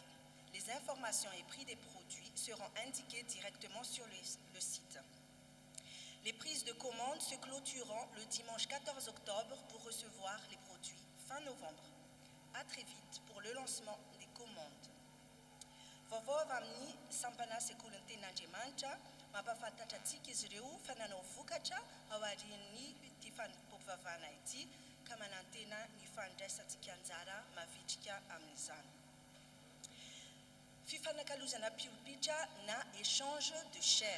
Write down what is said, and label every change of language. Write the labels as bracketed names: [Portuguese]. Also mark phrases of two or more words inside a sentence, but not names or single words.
[French] Les informations et prix des produits seront indiquées directement sur le site. Les prises de commandes se clôtureront le dimanche 14 octobre pour recevoir les produits fin novembre. À très vite pour le lancement des commandes. [Malagasy] Vaovao amin'ny sampana sekolon'ny ten'Andriamanitra mampafantatra antsika izy ireo fa nanao vokatra ao aorian'ny ity fanompoam-pivavahana ity ka manantena ny fandraisantsika anjara mavitrika amin'izany. Fifanakalozana piolipitra na [French] échange de chair.